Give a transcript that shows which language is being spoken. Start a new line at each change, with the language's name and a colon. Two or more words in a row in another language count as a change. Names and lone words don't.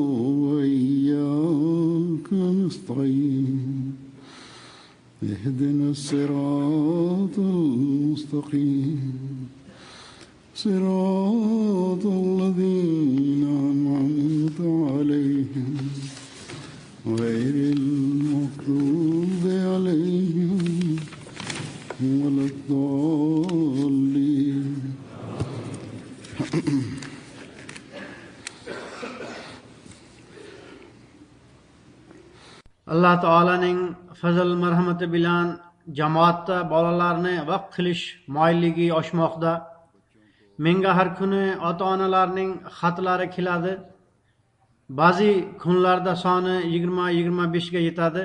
Arabic: وإياك نستعين اهدنا الصراط المستقيم صراط الذين أنعمت عليهم غير المغضوب عليهم ولا الضالين.
Uzbek: Allah Taolaning fazl marhamati bilan jamoatda bolalarni vaqf qilish moyilligi oshmoqda. Menga har kuni ota-onalarning xatlari keladi. Ba'zi kunlarda soni 20-25 ga yetadi.